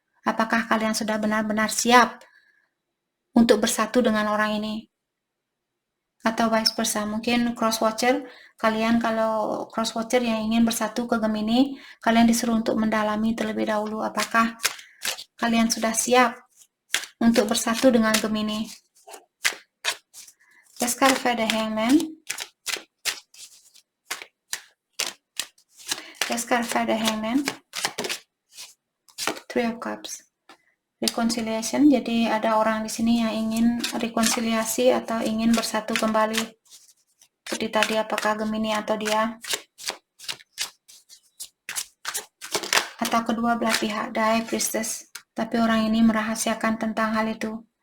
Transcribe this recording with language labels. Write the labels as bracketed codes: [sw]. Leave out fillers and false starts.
[id] Apakah kalian sudah benar-benar siap untuk bersatu dengan orang ini? Atau vice versa, mungkin cross-watcher, kalian kalau cross-watcher yang ingin bersatu ke Gemini, kalian disuruh untuk mendalami terlebih dahulu. Apakah kalian sudah siap untuk bersatu dengan Gemini? [en] Let's clarify the Hangman. Let's clarify the Hangman. Three of Cups. Reconciliation. [id] Jadi ada orang di sini yang ingin rekonsiliasi atau ingin bersatu kembali. Seperti tadi, apakah Gemini atau dia? Atau kedua belah pihak, the High Priestess. Tapi orang ini merahasiakan tentang hal itu.